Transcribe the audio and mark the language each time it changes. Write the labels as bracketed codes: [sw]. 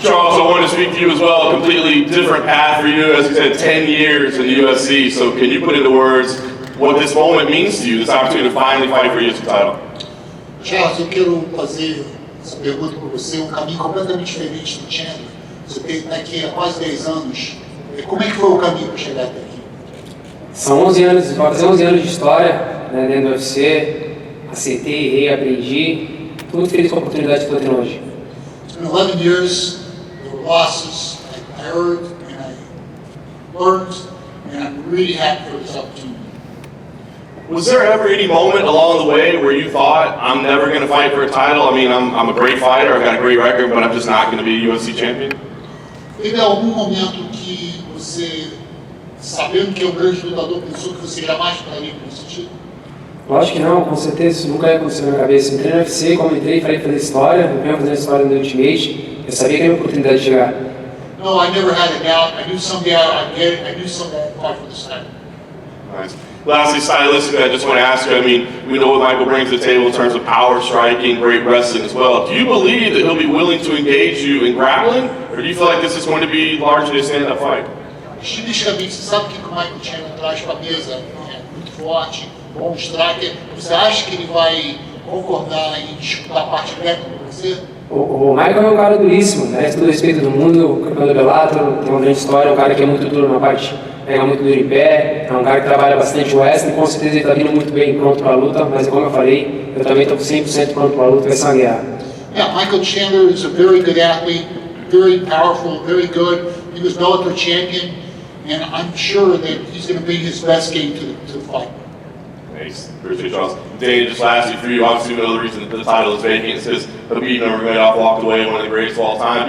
[en] Charles, I wanted to speak to you as well. A completely different path for you. As you said, 10 years in the UFC. So can you put into words what this moment means to you, this opportunity to finally fight for your UFC title? [pt] Charles, eu quero fazer essa pergunta para você, um caminho completamente diferente do Chandler. Você está aqui há quase 10 anos. Como é que foi o caminho para chegar até aqui? São 11 anos, vai fazer 11 anos de história, né, dentro do UFC. Acertei, errei, aprendi. Estou muito feliz com a oportunidade que estou tendo hoje. [en] It's been 11 years, there were losses, I heard and I learned, and I'm really happy for this opportunity. Was there ever any moment along the way where you thought, I'm never going to fight for a title? I mean, I'm a great fighter, I've got a great record, but I'm just not going to be a UFC champion? [pt] Teve algum momento que você, sabendo que é um grande lutador, pensou que você jamais ficaria com esse título? Lógico que não, com certeza isso nunca ia acontecer na minha cabeça. Entrei no UFC, como entrei, falei fazer história, eu venho fazendo história no Ultimate, eu sabia que era a minha oportunidade de chegar. [en] No, I never had a doubt. I knew someday I'd get it. I knew someday I'd fight for this title. Nice. Lastly, stylistically, I just want to ask you, I mean, we know what Michael brings to the table in terms of power striking, great wrestling as well. Do you believe that he'll be willing to engage you in grappling, or do you feel like this is going to be largely a stand-up fight? [pt] Estilisticamente, você sabe o que o Michael Chandler traz para a mesa? É muito forte, bom striker. Você acha que ele vai concordar em disputar a parte técnica com você? O Michael é um cara duríssimo, merece todo o respeito do mundo, campeão do Bellator, tem uma grande história, é um cara que é muito duro na parte, pega muito duro em pé, é um cara que trabalha bastante o wrestling, com certeza ele está vindo muito bem pronto para a luta, mas como eu falei, eu também estou 100% pronto para a luta, vai ser uma guerra. [en] Yeah, Michael Chandler is a very good athlete, very powerful, very good. He was Bellator champion, and I'm sure that he's going to bring his best game to the fight. Thanks. Appreciate you, Charles. Dana, just lastly for you, obviously we know the reason the title is vacant is because Khabib Nurmagomedov walked away, one of the greatest of all time.